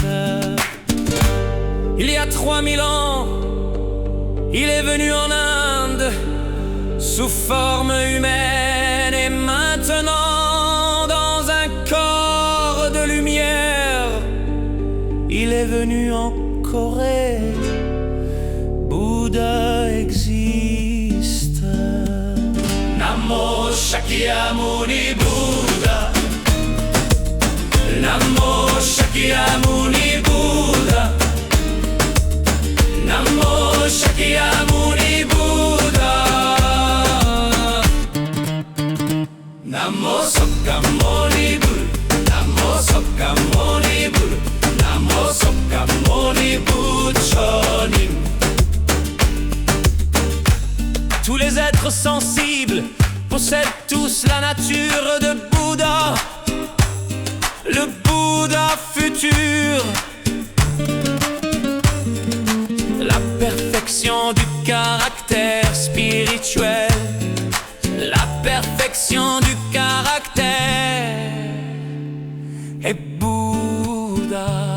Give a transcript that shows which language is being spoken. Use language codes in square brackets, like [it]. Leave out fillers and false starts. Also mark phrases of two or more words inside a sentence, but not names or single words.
[fr] Il y a 3000 ans, il est venu en Inde sous forme humaine et maintenant dans un corps de lumière. Il est venu en Corée, Bouddha existe. Namo Shakyamuni Bouddha, Namo Shakyamuni Bouddha, Namo Shakyamuni Bouddha, Namo Shakyamuni Buddha, Namo Shakyamuni Buddha, Namo Shakyamuni Buddha. Tous les êtres sensibles possèdent tous la nature de Bouddha, le Bouddha futur, la perfection du caractère spirituel, la perfection du caractère est Bouddha.